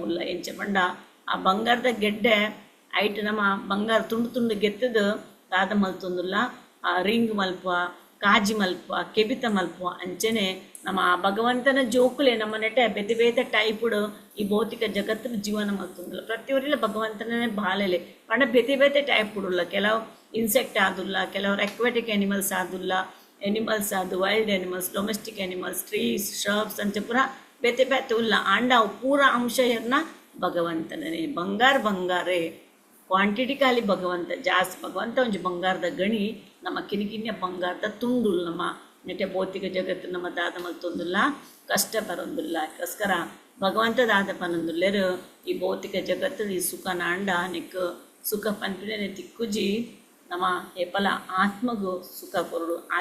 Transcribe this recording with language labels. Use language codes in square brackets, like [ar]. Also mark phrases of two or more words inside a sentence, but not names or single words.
[tcy] ಉಲ್ಲ ಎಂಚ ಪಂಡ ಆ ಬಂಗಾರದ ಗೆಡ್ಡೆ ಐಟ್ ನಮ್ಮ ಬಂಗಾರ ತುಂಡು ಗೆತ್ತದು ದಾದ ಮಲ್ತೊಂದುಲ್ಲ ಆ ರಿಂಗ್ ಮಲ್ಪ ಕಾಜಿ ಮಲ್ಪ ಕೆಬಿತ ಮಲ್ಪ ಅಂಚನೆ ನಮ್ಮ ಭಗವಂತನ ಜೋಕುಲೆ ನಮ್ಮ ನೆಟೆ ಬೇತೆ ಟೈಪುಡು ಈ ಭೌತಿಕ ಜಗತ್ತಿನ ಜೀವನ ಮಲ್ತೊಂದುಲ್ಲ ಪ್ರತಿಯೊರಿಲ್ಲ ಭಗವಂತನೇ ಬಾಲೆಲೆ ಪಂಡ ಬೇತೆ ಟೈಪ್ ಉಡುಲ್ಲ ಕೆಲವು ಇನ್ಸೆಕ್ಟ್ ಆದುಲ್ಲ ಕೆಲವರು ಎಕ್ವೆಟಿಕ್ [en] ಎನಿಮಲ್ಸ್ ಆದುಲ್ಲ ಎನಿಮಲ್ಸ್ ಆದು wild animals domestic animals trees shrubs [tcy] ಅಂಚ ಪೂರ ಬೇತೆ ಉಲ್ಲ ಆಂಡ ಪೂರ ಅಂಶ ಏರ್ನ ಭಗವಂತನೇ ಬಂಗಾರೇ ಕ್ವಾಂಟಿಟಿ ಖಾಲಿ ಭಗವಂತ ಜಾಸ್ತಿ ಭಗವಂತ ಒಂಜಿ ಬಂಗಾರದ ಗಣಿ ನಮ್ಮ ಕಿನಿಕಿನ್ಯ ಬಂಗಾರದ ತುಂಡು ನಮ್ಮ ನೆಟೆ ಭೌತಿಕ ಜಗತ್ತು ನಮ್ಮ ದಾದ ಮಲ್ತೊಂದುಲ್ಲ ಕಷ್ಟ ಬರೊಂದುಲ್ಲ ಯಾಕಸ್ಕರ ಭಗವಂತ ದಾದ ಪನೊಂದುಲ್ಲೆರು ಈ ಭೌತಿಕ ಜಗತ್ತು ಈ ಸುಖ ನಾಂಡ ನಿಕ್ ಸುಖ ಪನ್ಪಿನೇ ತಿಕ್ಕುಜಿ ನಮ್ಮ ಏಪಲ ಆತ್ಮಗೂ ಸುಖ ಕೊರಡು